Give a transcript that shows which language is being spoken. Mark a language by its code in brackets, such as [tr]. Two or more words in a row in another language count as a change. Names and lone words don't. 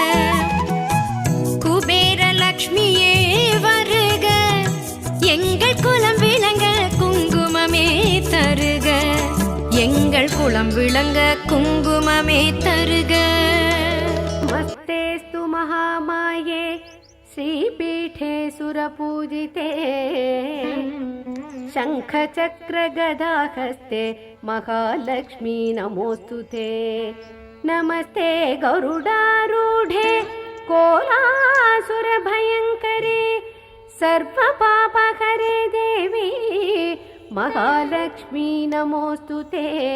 [ta] குபேர லக்ஷ்மியே வருக, எங்கள் குலம் விளங்க குங்குமமே தருக, எங்கள் குலம் விளங்க குங்குமமே தருக. [sa] मस्तेस्तु महामाये श्रीपीठे सुरपूजिते शङ्खचक्रगदाहस्ते महालक्ष्मी नमोस्तुते। नमस्ते गरुडारूढे कोलासुरभयङ्करे सर्वपापहरे देवी महालक्ष्मी नमोस्तुते।